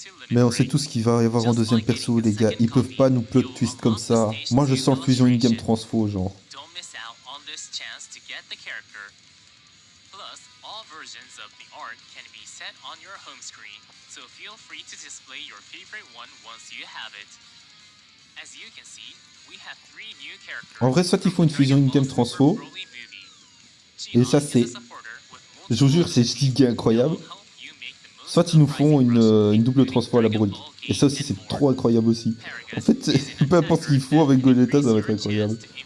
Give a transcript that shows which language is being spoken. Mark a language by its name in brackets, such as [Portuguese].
[French] Mais on sait tous qu'il va y avoir en deuxième perso, les gars. Ils peuvent pas nous plot twist comme ça. Moi, je sens le fusion in-game transfo, genre. [English] Don't miss out on this chance to get the character. Plus, all versions of the art can be set on your home screen, so feel free to display your favorite one once you have it. As you can see, we have 3 new characters. [French] En vrai, soit ils font une fusion in-game transfo, et ça c'est, je vous jure, c'est giga incroyable. Soit ils nous font une double transfo à la Broly. Et ça aussi, c'est trop incroyable aussi. En fait, peu importe ce qu'ils font avec Gogeta, ça va être incroyable.